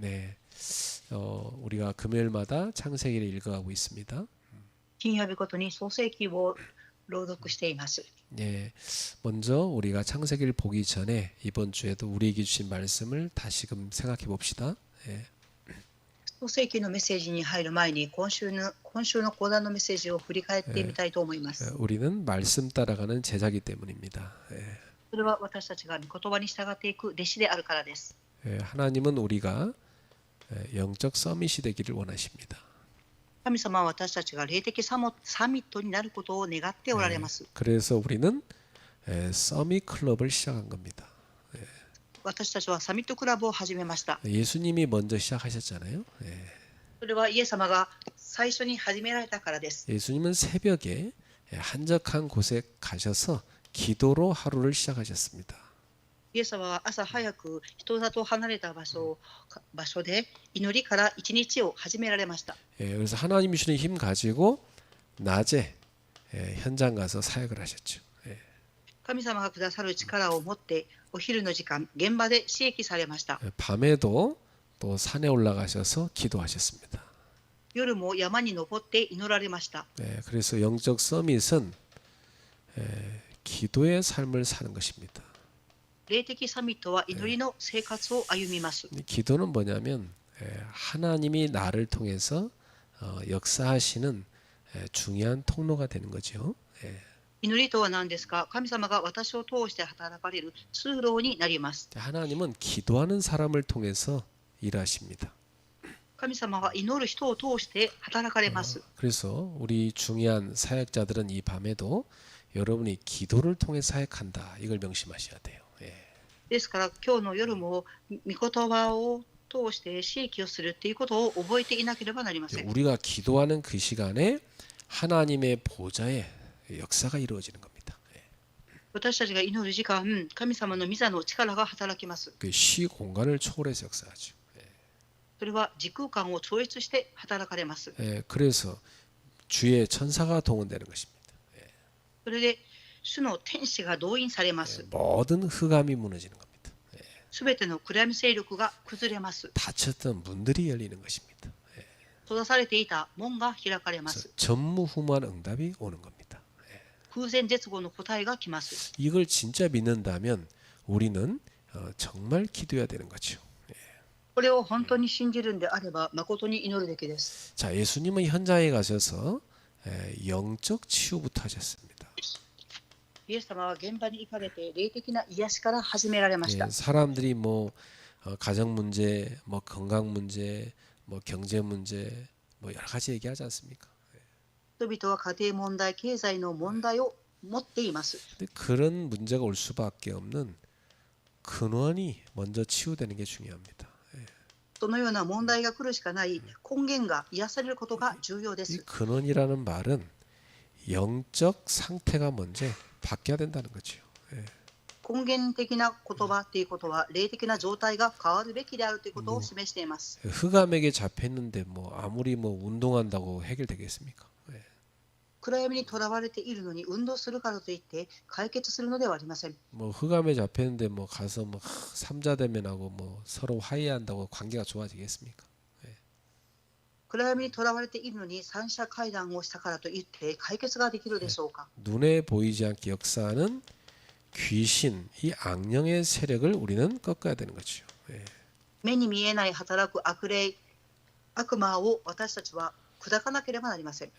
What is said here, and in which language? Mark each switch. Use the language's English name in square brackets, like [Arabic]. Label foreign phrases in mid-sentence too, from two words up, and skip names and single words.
[Korean] 네, 우리가 금요일마다 창세기를 읽어가고 있습니다. [Japanese] 金曜日ごとに創世記を朗読しています。 [Korean] 네, 먼저 우리가 창세기를 보기 전에 이번 주에도 우리에게 주신 말씀을 다시금 생각해 봅시다. 예. [Japanese] 創世記のメッセージに入る前に今週の講談のメッセージを振り返ってみたいと思います。 [Korean] 우리는 말씀 따라가는 제자기 때문입니다. [Japanese] それは私たちが御言葉に従っていく弟子であるからです。 [Korean] 하나님은 우리가 영적 서밋이 되기를 원하십니다. [Japanese] 神様は私たちが霊的サミットになることを願っておられます。 [Korean] 그래서 우리는 서밋 클럽을 시작한 겁니다. [Japanese] 私たちはサミットクラブを始めました。 [Korean] 예수님이 먼저 시작하셨잖아요. [Japanese] それはイエス様が最初に始められたからです。 [Korean] 예수님은 새벽에 한적한 곳에 가셔서 기도로 하루를 시작하셨습니다. [Japanese] イエス様は朝早く人里離れた場所で祈りから一日を始められました。 [Korean] 그래서 하나님이 주는 힘 가지고 낮에 현장 가서 사역을 하셨죠. [Japanese] 神様がくださる力を持ってお昼の時間現場で刺激されました。 [Korean] 밤에도 또 산에 올라가셔서 기도하셨습니다. [Japanese] 夜も山に登って祈られました。 [Korean] 그래서 영적 서밋은 기도의 삶을 사는 것입니다. [Japanese] 霊的サミットは祈りの生活を歩みます。 [Korean] 기도는 뭐냐면 하나님이 나를 통해서 역사하시는 중요한 통로가 되는 거죠. [Japanese] 祈りとは何ですか？神様が私を通して働かれる通路になります。 [Korean] 하나님은 기도하는 사람을 통해서 일하십니다. [Japanese] 神様は祈る人を通して働かれます。 [Korean] 그래서 우리 중요한 사역자들은 이 밤에도 여러분이 기도를 통해 사역한다. 이걸 명심하셔야 돼요. [Japanese] ですから今日の夜も御言葉を通して刺激をするということを覚えていなければなりません。 [Korean] 우리가 기도하는 그 시간에 하나님의 보좌에 역사가 이루어지는 겁니다. [Japanese] 私たちが祈る時間、神様の御座の力が働きます。 [Korean] 그 시 공간을 초월해서 역사하죠. [Japanese] それは時空間を超越して働かれます。 [Korean] 그래서 주의 천사가 동원되는 것입니다. [Japanese] それで主の天使が動員されます。 [Korean] 모든 흑암이 무너지는 겁니다. [Japanese] すべての暗闇勢力が崩れます。 [Korean] 닫혔던 문들이 열리는 것입니다. [Japanese] 閉ざされていた門が開かれます。 [Korean] 전무후무한 응답이 오는 겁니다. [Japanese] 空前絶後の答えが来ます。 [Korean] 이걸 진짜 믿는다면 우리는 정말 기도해야 되는 거죠. [Japanese] これを本当に信じるんであれば誠に祈るべきです。 [Korean] 자, 예수님은 현장에 가셔서 영적 치유부터 하셨습니다. [Japanese] イエス様は現場に行かれて霊的な癒しから始められました。 [Korean] 사람들이 뭐 가정 문제, 뭐 건강 문제, 뭐 경제 문제, 뭐 여러 가지 얘기하지 않습니까? [Japanese] 人々は家庭問題、経済の問題を持っています。 [Korean] 근데 그런 문제가 올 수밖에 없는 근원이 먼저 치유되는 게 중요합니다. [Japanese] そのような問題が来るしかない根源が癒されることが重要で [Korean] 이 [Japanese] す。 [Korean] 근원이라는 말은 영적 상태가 먼저 바뀌어야 된다는 거죠. [Japanese] 根源的な言葉ということは霊的な状態が変わるべきであるということを示しています。 [Korean] 흑암에게 잡혀 있는데 뭐 아무리 뭐 운동한다고 해결되겠습니까? [Japanese] 暗闇にとらわれているのに運動するからといって解決するのではありません。 [Korean] 뭐 흑암에 잡혀 있는데 뭐 가서 뭐 삼자대면하고 뭐 서로 화해한다고 관계가 좋아지겠습니까? [Japanese] 暗闇にとらわれているのに三者会談をしたからといって解決ができるでしょうか。 [Korean] 눈에 보이지 않게 역사하는 귀신, 이 악령의 세력을 우리는 꺾어야 되는 거죠. [Japanese] 目に見えない働く悪霊、悪魔を私たちは砕かなければなりません。